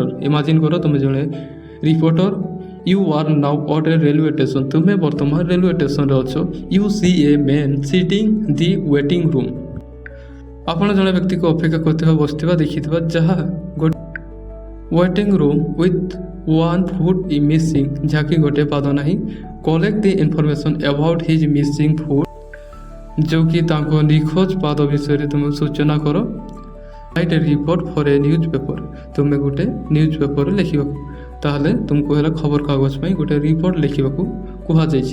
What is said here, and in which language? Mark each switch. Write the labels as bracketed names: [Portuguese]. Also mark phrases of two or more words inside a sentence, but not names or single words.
[Odia] ଇମାଜିନ୍ କର ତୁମେ ଜଣେ ରିପୋର୍ଟର। [English] You are now at a railway station. [Odia] ତୁମେ ବର୍ତ୍ତମାନ ରେଲୱେ ଷ୍ଟେସନରେ ଅଛ। [English] You see a man sitting the waiting room. [Odia] ଆପଣ ଜଣେ ବ୍ୟକ୍ତିକୁ ଅପେକ୍ଷା କରୁଥିବା ବସିଥିବା ଦେଖିଥିବା, ଯାହା ଗୋଟେ [English] waiting room with one foot is missing, [Odia] ଯାହାକି ଗୋଟେ ପାଦ ନାହିଁ। [English] Collect the information about his missing foot, [Odia] ଯେଉଁକି ତାଙ୍କ ନିଖୋଜ ପାଦ ବିଷୟରେ ତୁମେ ସୂଚନା କର। [English] Write a report for a newspaper. [Odia] ତୁମେ ଗୋଟେ ନ୍ୟୁଜ୍ ପେପରରେ ଲେଖିବାକୁ, ତାହେଲେ ତୁମକୁ ହେଲା ଖବରକାଗଜ ପାଇଁ ଗୋଟେ ରିପୋର୍ଟ ଲେଖିବାକୁ କୁହାଯାଇଛି।